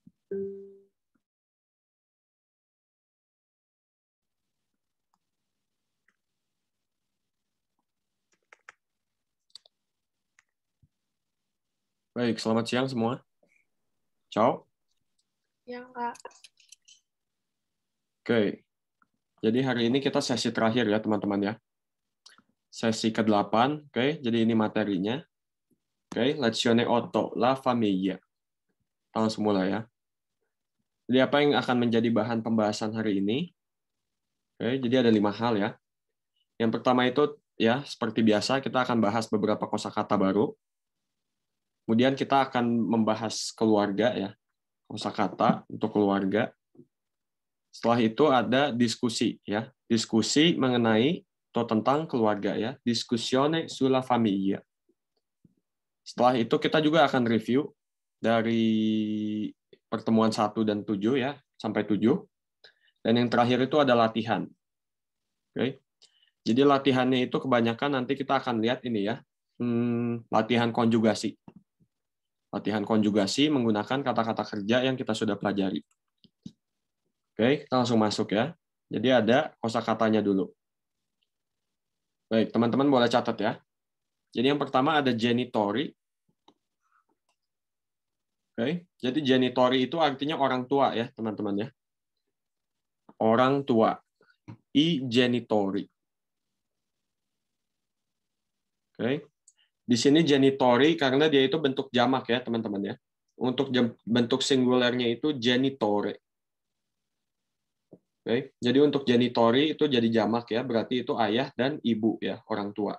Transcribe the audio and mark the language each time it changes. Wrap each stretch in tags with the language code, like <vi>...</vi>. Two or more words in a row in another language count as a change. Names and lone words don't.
<id>Baik, selamat siang semua.</id> <it>Ciao.</it> <id>Ya, Kak. Oke, jadi hari ini kita sesi terakhir ya teman-teman ya. Sesi ke-8, oke, jadi ini materinya. Oke,</id> <it>lezione 8, la famiglia.</it> <id>Kita langsung mulai ya. Jadi apa yang akan menjadi bahan pembahasan hari ini? Oke, jadi ada 5 hal ya. Yang pertama itu ya, seperti biasa kita akan bahas beberapa kosakata baru. Kemudian kita akan membahas keluarga ya, kosakata untuk keluarga. Setelah itu ada diskusi ya, diskusi mengenai atau tentang keluarga ya,</id> <it>discussione sulla famiglia.</it> <id>Setelah itu kita juga akan review dari pertemuan 1 dan 7 ya, sampai 7. Dan yang terakhir itu ada latihan. Oke. Jadi latihannya itu kebanyakan nanti kita akan lihat ini ya, latihan konjugasi. Latihan konjugasi menggunakan kata-kata kerja yang kita sudah pelajari. Oke, kita langsung masuk ya. Jadi ada kosakatanya dulu. Baik, teman-teman boleh catat ya. Jadi yang pertama ada genitori. Oke, jadi genitori itu artinya orang tua ya, teman-teman ya. Orang tua.</id> <it>I genitori.</it> <id>Oke. Di sini genitori karena dia itu bentuk jamak ya, teman-teman ya. Untuk bentuk singularnya itu genitore. Oke. Jadi untuk genitori itu jadi jamak ya, berarti itu ayah dan ibu ya, orang tua.</id>